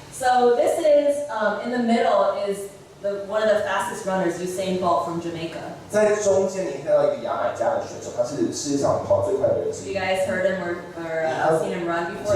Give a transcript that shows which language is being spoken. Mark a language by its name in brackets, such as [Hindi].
[English] So this is in the middle is one of the fastest runners, Usain Bolt from Jamaica. [Chinese] 在中间你看到一个牙买加的选手，他是世界上跑最快的人之 [English] You [Chinese] 一。 [English] guys heard him or seen him run before?